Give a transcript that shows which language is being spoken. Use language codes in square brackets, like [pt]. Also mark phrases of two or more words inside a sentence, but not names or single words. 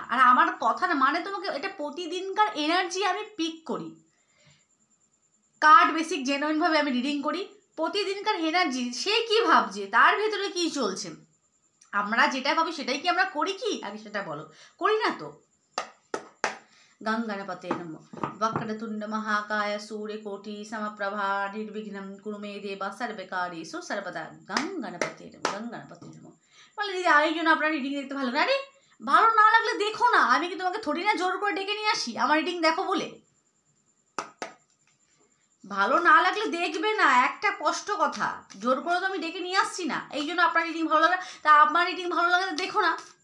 [bn] আর আমার কথার মানে তোমাকে, এটা প্রতিদিনকার এনার্জি আমি পিক করি, কার্ড বেসিক জেনুইনভাবে আমি রিডিং করি। প্রতিদিনকার এনার্জি, সে কি ভাবছে, তার ভেতরে কি চলছে, আমরা যেটা ভাবি সেটাই কি আমরা করি? কি আগে সেটা বলো, করি না তো? [sa] গং গণপতে নমঃ। वक्रतुंड महाकाय सूर्यकोटि समप्रभा निर्विघ्नं कुरु मे देव सर्वकार्येषु सर्वदा। गं गणपते नमः। [bn] বলে দিদি আরেকজন আপনার রিডিং দেখতে ভালো না? আরে ভালো না লাগলে দেখো না, আমি কি তোমাকে থোড়ি না জোর করে ডেকে নিয়ে আসি আমার রিডিং দেখো বলে? ভালো না লাগলে দেখবে না, একটা কষ্ট কথা, জোর করে তো আমি ডেকে নিয়ে আসছি না। এই জন্য আপনার রিডিং ভালো লাগে, তা আপনার রিডিং ভালো লাগে দেখো না।